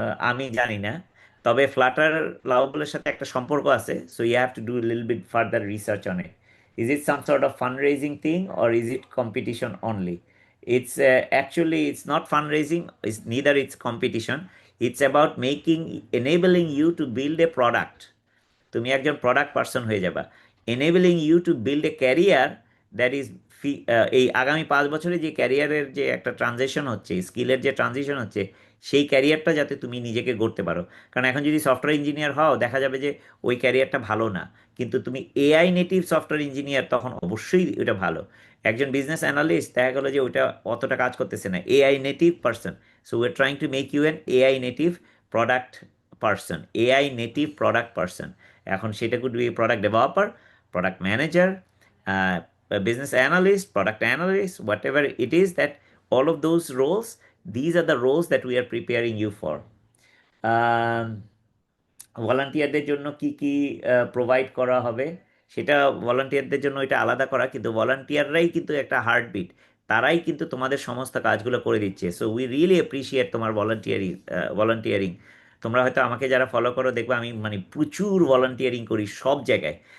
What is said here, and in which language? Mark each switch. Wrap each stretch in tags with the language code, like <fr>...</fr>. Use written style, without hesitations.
<bn>আমি জানি না, তবে ফ্লাটার লাভেবলের সাথে একটা সম্পর্ক আছে,</bn> <en>So you have to do little bit further research on it. Is it some sort of fund raising thing or is it competition only? It's actually it's not fundraising. It's neither it's competition. It's about enabling you to build a product.</en> <bn>তুমি একজন product person হয়ে যাবা,</bn> <en>enabling you to build a career that is</en> <bn>এই আগামী 5 বছরে যে ক্যারিয়ারের যে একটা ট্রানজিশন হচ্ছে, স্কিলের যে ট্রানজিশন হচ্ছে, সেই ক্যারিয়ারটা যাতে তুমি নিজেকে গড়তে পারো। কারণ এখন যদি সফটওয়্যার ইঞ্জিনিয়ার হও, দেখা যাবে যে ওই ক্যারিয়ারটা ভালো না। কিন্তু তুমি এআই নেটিভ সফটওয়্যার ইঞ্জিনিয়ার, তখন অবশ্যই ওটা ভালো। একজন বিজনেস অ্যানালিস্ট দেখা গেলো যে ওইটা অতটা কাজ করতেছে না, AI native person.</bn> <en>So we are trying to make you an AI native product person, AI native product person.</en> <bn>এখন সেটা</bn> <en>Could be product developer, product manager, business analyst, product analyst, whatever it is, that all of those roles, these are the roles that we are preparing you for.</en> <bn>um, ভলান্টিয়ারদের জন্য কি কি provide করা হবে, সেটা ভলান্টিয়ারদের জন্য এটা আলাদা করা, কিন্তু ভলান্টিয়াররাই কিন্তু একটা হার্টবিট, তারাই কিন্তু তোমাদের সমস্ত কাজগুলো করে দিচ্ছে।</bn> <en>so we really appreciate</en> <bn>তোমার ভলান্টিয়ারিং। তোমরা হয়তো আমাকে যারা ফলো করো দেখবে আমি মানে প্রচুর ভলান্টিয়ারিং করি সব জায়গায়।</bn>